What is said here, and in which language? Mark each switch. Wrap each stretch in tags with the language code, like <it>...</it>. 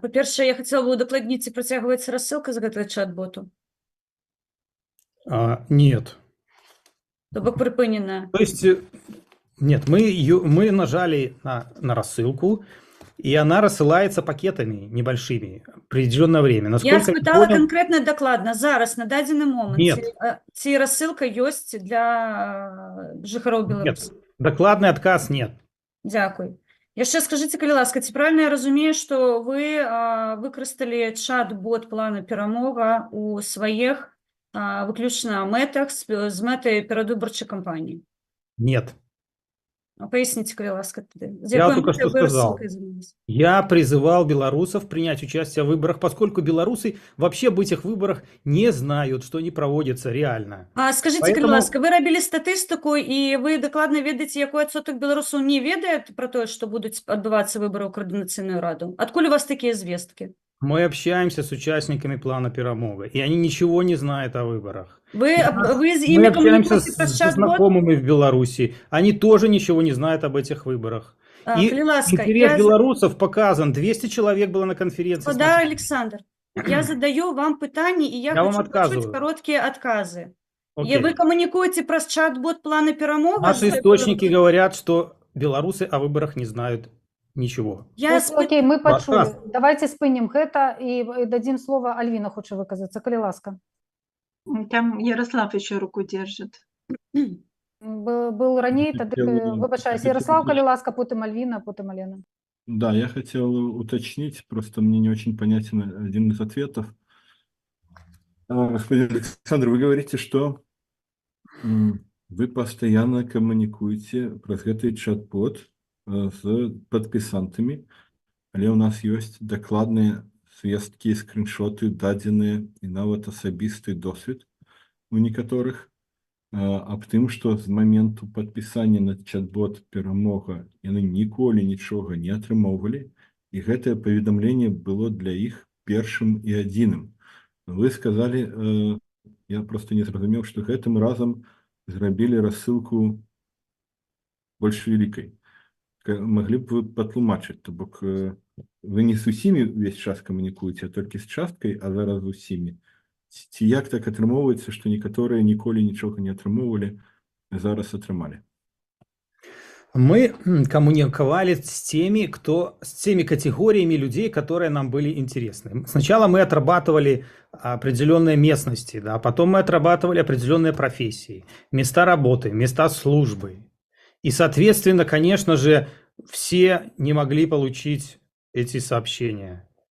<be>Па-першае, я хацела бы удакладніць, ці працягваецца рассылка з гэтай чат-боту?</be> <ru>Нет.</ru> <be>То бок прыпыненая.</be> <ru>То есть, нет, мы нажали на рассылку, и она рассылается пакетами небольшими в определенное время.</ru> <be>Я спытала конкретно дакладна. Зараз, на дадзены момант.</be> <ru>Нет.</ru> <be>Ці рассылка ёсць для жыхароў Беларусі?</be> <ru>Нет, докладный отказ нет.</ru> <be>Дзякуй. Яшчэ скажыце, калі ласка, ці правильно я разумею, што вы выкарысталі чат-бот плана перамога ў сваіх выключна мэтах з мэтай перадвыбарчай кампаніі?</be> <ru>Нет. Поясните,</ru> <be>калі ласка,</be> <ru>Я только что сказал. Я призывал белорусов принять участие в выборах, поскольку белорусы вообще об этих выборах не знают, что они проводятся реально.</ru> <be>Скажите, калі ласка, вы рабілі статыстыку, і вы дакладна ведаеце, якой адсотак беларусаў не ведае</be> <ru>про то, что</ru> <be>будуць адбывацца выборы ў координационную раду? Откуль у вас такие звестки?</be> <ru>Мы общаемся с участниками плана перамога, и они ничего не знают о выборах. Мы общаемся с знакомыми в Беларуси, они тоже ничего не знают об этих выборах. И интерес белорусов показан, 200 человек было на конференции. Да, Александр, я задаю вам питання, и я хочу почуть короткие отказы. И вы коммуникуете про чат-бот плана перамога? Наши источники говорят, что белорусы о выборах не знают ничего. Окей, мы почули. Давайте</ru> <be>спынем гэта</be> <ru>и дадим слово</ru> <be>Альвина, хоча выказаться. Калі ласка.</be> <ru>Там Ярослав еще руку держит. Был ранее, выбачаюсь, Ярослав,</ru> <be>калі ласка,</be> <ru>потом Альвина, потом Алена. Да, я хотел уточнить, просто мне не очень понятен один из ответов. Господин Александр, вы говорите, что вы постоянно коммуникуете про этот чат-бот</ru> <be>з падпісантамі, але ў нас ёсць дакладныя звесткі, скриншоты, дадзеныя і нават асабісты досвед у некаторых аб тым, што з моменту падпісання на чат-бот «Перамога» яны ніколі нічога не атрымоўвалі, і гэтае паведамленне было для іх першым і адзіным. Вы сказалі, я просто не зразумеў, што гэтым разам зрабілі рассылку больш вялікай. Маглі б вы патлумачыць, то бок вы не з усімі ўвесь час камунікуеце, а толькі з часткай, а зараз з усімі. Ці як так атрымоўваецца, што некаторыя ніколі нічога не атрымоўвалі, а зараз атрымалі?</be> <ru>Мы коммуниковали с теми категориями людей, которые нам были интересны. Сначала мы отрабатывали определенные местности, да, потом мы отрабатывали определенные профессии, места работы, места службы. И, соответственно, конечно же, все не могли получить эти сообщения.</ru>